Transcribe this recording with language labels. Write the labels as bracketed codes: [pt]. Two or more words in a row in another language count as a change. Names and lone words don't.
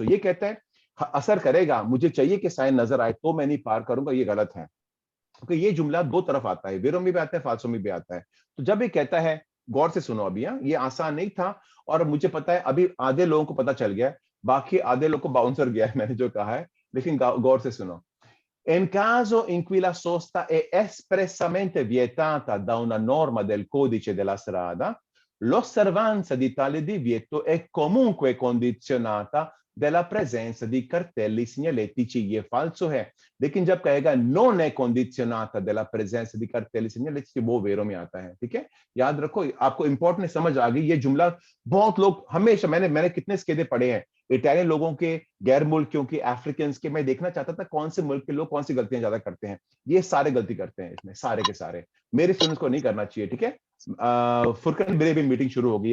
[hi] ये कहता है असर करेगा, मुझे चाहिए कि साइन नजर आए तो मैं नहीं पार करूंगा, ये गलत है। क्योंकि ये जुमला दो तरफ आता है, वेरो में भी आता है, फालसो में भी आता है। तो जब ये कहता है, गौर से सुनो अभी, ये आसान नहीं था, और मुझे पता है अभी आधे लोगों को पता चल गया है, बाकी आधे लोग को बाउंसर गया है मैंने जो कहा है, लेकिन गौर से सुनो। [it] In caso in cui la sosta è espressamente vietata da una norma del codice della strada, l'osservanza di tale divieto è comunque condizionata della presenza di cartelli segnaletici। [hi] ये फालसो है, लेकिन जब कहेगा [it] non è condizionata della presenza di cartelli segnaletici, [hi] वो वेरो में आता है। ठीक है, याद रखो, आपको इंपॉर्टेंट समझ आ गई। ये जुमला बहुत लोग हमेशा, मैंने कितने स्केदे पढ़े हैं इटालियन लोगों के, गैर मुल्कियों के, अफ्रीकन के। मैं देखना चाहता था कौन से मुल्क के लोग कौन सी गलतियां ज्यादा करते हैं। ये सारे गलती करते हैं इसमें, सारे के सारे। मेरे स्टूडेंट्स को नहीं करना चाहिए। ठीक है, फुरकन, मेरी भी मीटिंग शुरू हो गई है।